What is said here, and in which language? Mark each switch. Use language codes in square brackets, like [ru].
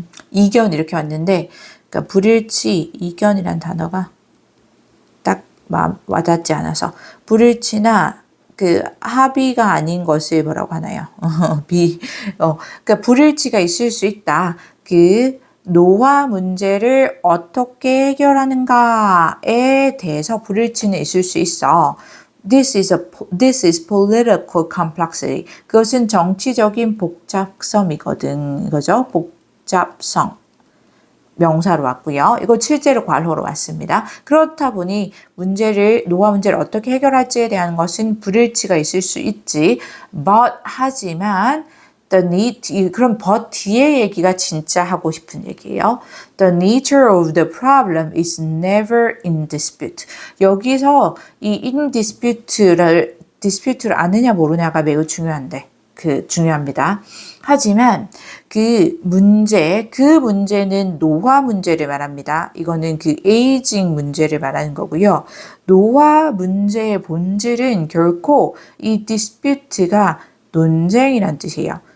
[ko] 이견 이렇게 왔는데 그러니까 불일치, 이견이란 단어가 딱 와닿지 않아서 불일치나 그 합의가 아닌 것을 뭐라고 하나요? 그러니까 불일치가 있을 수 있다. 그 노화 문제를 어떻게 해결하는가에 대해서 불일치는 있을 수 있어. [en] This is political complexity. [ko] 그것은 정치적인 복잡성이거든. 이거죠? 복잡성. 명사로 왔고요. 이거 실제로 괄호로 왔습니다. 그렇다 보니 노화 문제를 어떻게 해결할지에 대한 것은 불일치가 있을 수 있지. 하지만 그럼 but 뒤에 얘기가 진짜 하고 싶은 얘기예요. [en] The nature of the problem is never in dispute. [ko] 여기서 이 in dispute를 아느냐 모르냐가 매우 중요합니다. 하지만 그 문제는 노화 문제를 말합니다. 이거는 그 에이징 문제를 말하는 거고요. 노화 문제의 본질은 결코 이 dispute가 논쟁이란 뜻이에요.